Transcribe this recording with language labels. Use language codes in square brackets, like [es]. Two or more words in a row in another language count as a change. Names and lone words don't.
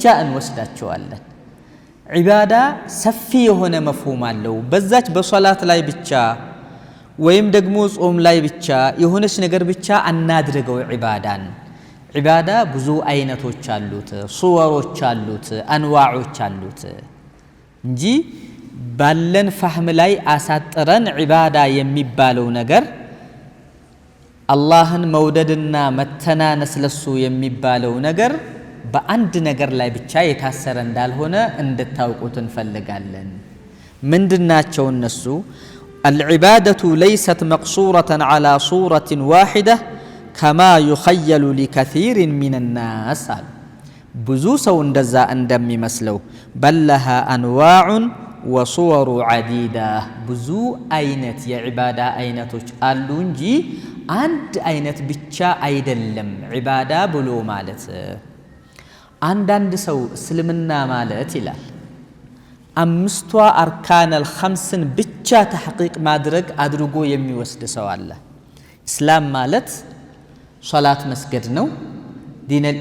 [am] እንወስዳቸዋለን ዒባዳ ሰፊ የሆነ መፍሁም አለው በዛች በሶላት ላይ ብቻ ወይም ደግሞ ጾም ላይ ብቻ የሆነች ነገር ብቻ አናድርገው ዒባዳን ዒባዳ ብዙ አይነቶች አሉት ሱወሮች አሉት አንዋዖች አሉት እንጂ ባለን ፈህም ላይ አሳጥረን ዒባዳ የሚባለው ነገር አላህን መውደድና መተናነስ ለሱ የሚባለው ነገር በአንድ ነገር ላይ ብቻ የታሰረ እንዳልሆነ እንድታውቁት እንፈልጋለን ምንድናቸው እነሱ [ar] العبادة ليست مقصورة على صورة واحدة كما يخيل لكثير من الناس [am] ብዙ ሰው እንደዛ እንደሚመስለው [ar] بل لها أنواع وصور عديدة [am] ብዙ አይነት የዒባዳ አይነቶች አሉ እንጂ አንድ አይነት ብቻ አይደለም ዒባዳ ብሎ ማለት አንዳንድ ሰው እስልምና ማለት ይላል አምስቷ [ar] أركان الخمس [am] ብቻ ተሕቂቅ ማድረግ አድርጎ የሚወስድ ሰው አለ እስላም ማለት ሶላት መስገድ ነው ዲነል